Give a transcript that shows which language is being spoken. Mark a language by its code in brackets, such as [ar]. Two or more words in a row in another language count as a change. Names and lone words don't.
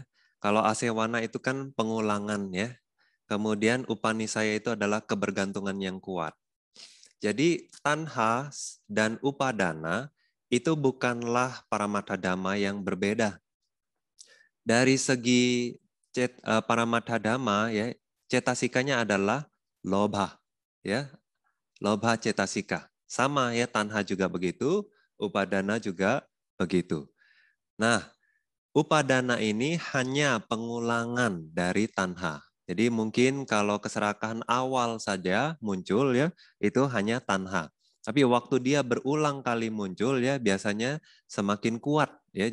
[id] Kalau asewana itu kan pengulangan ya. Kemudian upanisaya itu adalah kebergantungan yang kuat. Jadi tanha dan upadana itu bukanlah [pi] paramattha dhamma [id] yang berbeda. Dari segi [pi] paramattha dhamma [id] ya, cetasikanya adalah lobha ya. [pi] Lobha cetasika. [id] Sama ya, tanha juga begitu, upadana juga begitu. Nah, upadana ini hanya pengulangan dari tanha. Jadi mungkin kalau keserakahan awal saja muncul ya, itu hanya tanha. Tapi waktu dia berulang kali muncul ya, biasanya semakin kuat ya.